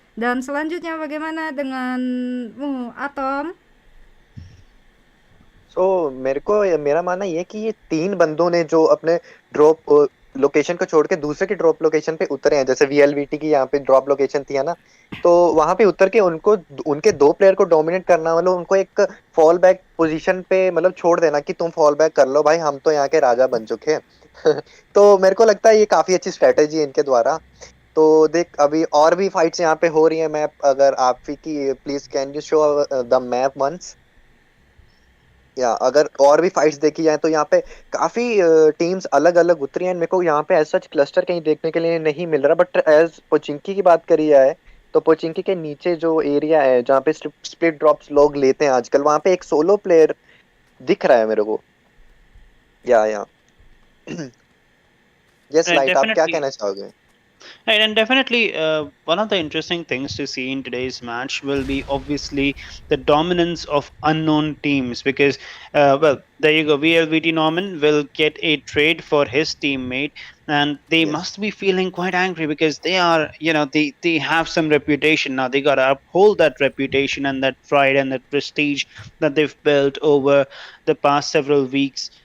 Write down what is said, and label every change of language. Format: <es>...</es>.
<id>Dan selanjutnya bagaimana dengan Atom?</id> <hi>So मेरा मानना ये है कि ये 3 बंदों ने जो अपने ड्रॉप लोकेशन को छोड़ के दूसरे की ड्रॉप लोकेशन पे उतरे हैं, जैसे VLVT की यहाँ पे ड्रॉप लोकेशन थी है ना, तो वहां पे उतर के उनको उनके 2 प्लेयर को डोमिनेट करना, मतलब उनको एक फॉल बैक पोजीशन पे मतलब छोड़ देना कि तुम फॉल बैक कर लो भाई, हम तो यहाँ के राजा बन चुके हैं। तो मेरे को लगता है ये काफी अच्छी स्ट्रेटेजी है इनके द्वारा। तो देख अभी और भी फाइट्स यहाँ पे हो रही है। मैप अगर आप की</hi> <en>please can you show the map once,</en> <hi>या अगर और भी फाइट्स देखी जाए तो यहाँ पे काफी टीम्स अलग अलग उतरी हैं। मेरे को यहाँ पे ऐसा क्लस्टर कहीं देखने के लिए नहीं मिल रहा, बट एज पोचिंकी की बात करी जाए तो पोचिंकी के नीचे जो एरिया है जहाँ पे स्प्लिट ड्रॉप्स लोग लेते हैं आजकल, वहाँ पे एक सोलो प्लेयर दिख रहा है मेरे को। या यस लाइट, आप क्या कहना चाहोगे?</hi> <en>Right, and definitely one of the interesting things to see in today's match will be obviously the dominance of unknown teams, because well, there you go, VLVT Norman will get a trade for his teammate, and they must be feeling quite angry because they are, they have some reputation now. They got to uphold that reputation and that pride and that prestige that they've built over the past several weeks.</en>